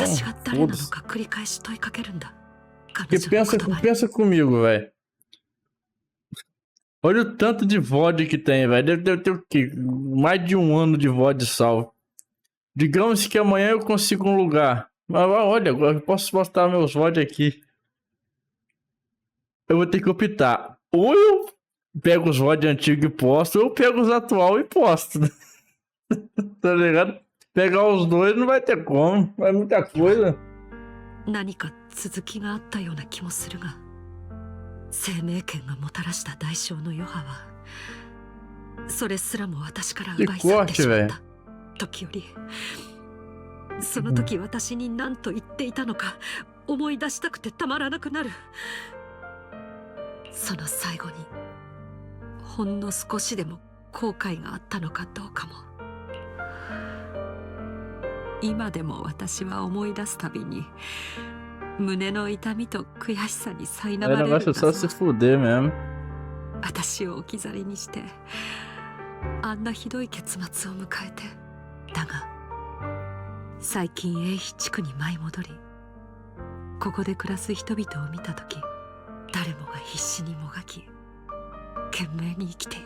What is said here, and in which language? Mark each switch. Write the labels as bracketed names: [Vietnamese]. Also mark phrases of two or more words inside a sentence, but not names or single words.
[Japanese] 私が誰なの [Portuguese] foda-se. [Japanese] か繰り返し問いかけるんだ。彼 [Portuguese] Porque [Japanese] 女の言葉に [Portuguese] pensa comigo, velho. Olha o tanto de VOD que tem, velho. Deve ter o quê? Mais de um ano de VOD salvo. Digamos que amanhã eu consigo um lugar. Mas olha, agora eu posso postar meus VOD aqui. Eu vou ter que optar. Ou eu pego os VOD antigos e posto, ou eu pego os atuais e posto. Tá ligado? Pegar os dois não vai ter como. Vai muita coisa. [Japanese] 何か続きがあったような気もするが、生命権がもたらした代償の余波はそれすらも私から奪い去ってしまった時より、その時私に何と言っていたのか思い出したくてたまらなくなる。その最後にほんの少しでも後悔があったのかどうかも。今でも私は思い出すたびに胸の痛みと悔しさに苛ま [Portuguese] Aí o [Japanese] れるん [Portuguese] negócio [Japanese] だ [Portuguese] é só [Japanese] ぞ。 [Portuguese] se fuder mesmo. [Japanese] 私を置き去りにしてあんなひどい結末を迎えて。だが最近英比地区に舞い戻り、ここで暮らす人々を見た時、誰もが必死にもがき懸命に生きている。